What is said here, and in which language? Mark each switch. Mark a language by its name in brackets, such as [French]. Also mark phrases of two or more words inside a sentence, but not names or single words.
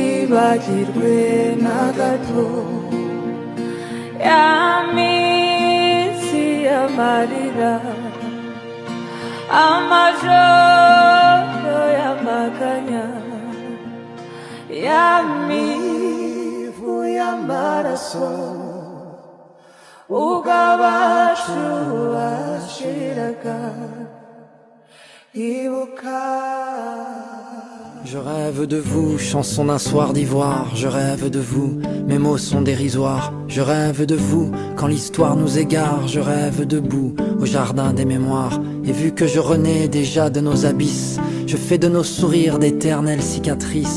[Kinyarwanda] bagirwe na gato ya minsi y'amarira amajoro y'amaganya ya mivu y'amaraso ubwo abacu bashiraga ibuka. [French] Je rêve de vous, chanson d'un soir d'ivoire. Je rêve de vous, mes mots sont dérisoires. Je rêve de vous, quand l'histoire nous égare. Je rêve debout, au jardin des mémoires. Et vu que je renais déjà de nos abysses, je fais de nos sourires d'éternelles cicatrices.